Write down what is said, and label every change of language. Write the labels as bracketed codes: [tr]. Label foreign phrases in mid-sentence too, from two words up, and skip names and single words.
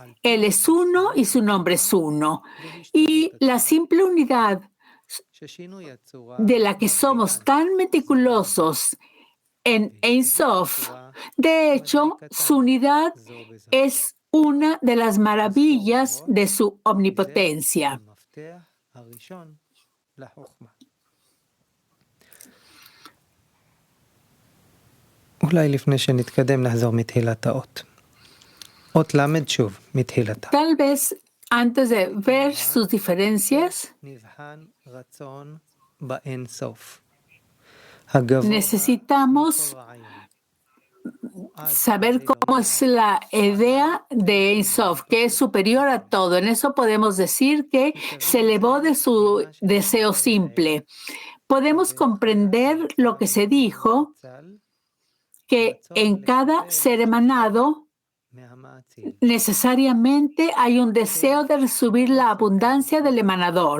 [es] Él es uno y su nombre es uno. Y la simple unidad de la que somos tan meticulosos en Ein Sof, de hecho, su unidad es una de las maravillas de su omnipotencia. [he] אולי לפני שנתקדם נחזור מתחילת האות. אות למד שוב מתחילתה. [es] Tal vez antes de ver sus diferencias, [he] נבחן רצון באין סוף. [es] necesitamos saber cómo es la idea de Ein Sof, que es superior a todo. En eso podemos decir que se elevó de su deseo simple. Podemos comprender lo que se dijo, que en cada ser emanado necesariamente hay un deseo de recibir la abundancia del emanador.